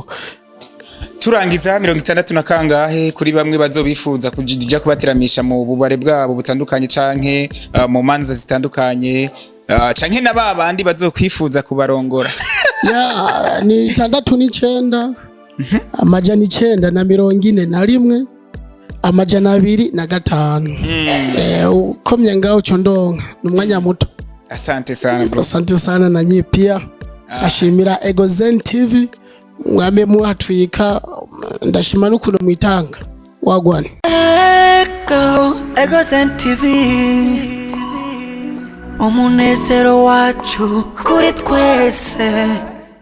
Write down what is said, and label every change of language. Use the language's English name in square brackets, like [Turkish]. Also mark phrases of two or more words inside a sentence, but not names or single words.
[Rundi] Turangiza 60 na kangahe kuri bamwe bazobifuza kujya kubateramisha mu bubare bwabo butandukanye canke mu manza zitandukanye canke nababandi bazokwifuza kubarongora? Ni 69 amajana 941 amajana 205. Ukomye ngaho chondonga numwanya muto. [Swahili] Asante sana bro. Asante sana na nyi pia. [Rundi] Ashimira Egozen TV mwame muhatwika ndashima n'ukuntu mwitanga wagwane. Egozen TV umunezero wacu kuri twese.